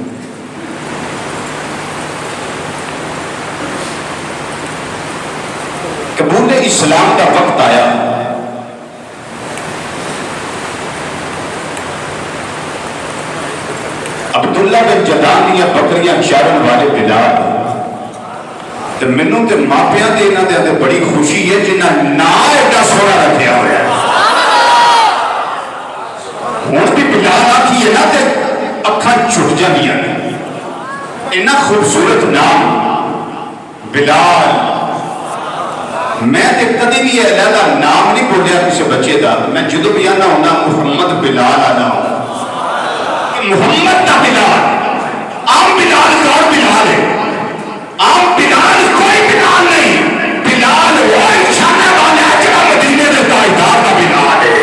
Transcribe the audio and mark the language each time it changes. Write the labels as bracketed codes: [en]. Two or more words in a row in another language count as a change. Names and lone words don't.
[pa] قبول اسلام کا وقت آیا، عبداللہ بن جدان دیا بکریاں چارن والے بلال تے مینوں تے ماپیاں تے انہاں دے بڑی خوشی ہے جنہاں نام ایڈا سونا رکھیا ہوا ہے۔ ہوں بھی بلال آتی ہے نا تے اکھاں چھٹ جاندیاں نے، اتنا خوبصورت نام بلال۔ میں تے کدی بھی علیحدہ نام نہیں بولیا کسی بچے دا، میں جدو بھی آنا ہونا محمد بلال آنا ہونا، محمد دا بلال، عام بلال کون بلال ہے؟ عام بلال کوئی بلال نہیں، بلال وہ انشاءاللہ والا ہے جہاں مدینے دے تاجدار کا بلال ہے۔